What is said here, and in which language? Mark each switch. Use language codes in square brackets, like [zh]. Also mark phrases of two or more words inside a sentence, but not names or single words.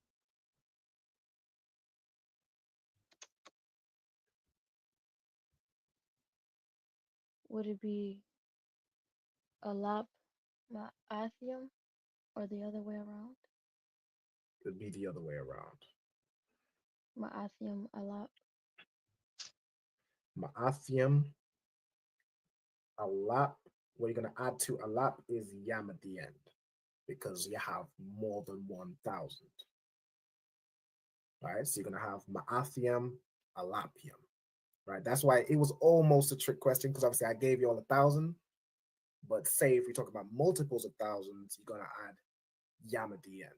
[en] Would it be [arc] alap ma'athium [en] or the other way around? It'd be the other way around. [arc] Ma'athium alap. Ma'athium, alap. [en] What you're going to add to alap is yam at the end because you have more than 1,000. Right? So you're going to have [arc] ma'athium, alapium. [en] Right? That's why it was almost a trick question because obviously I gave you all 1,000. But say if we talk about multiples of thousands, you're going to add yam at the end.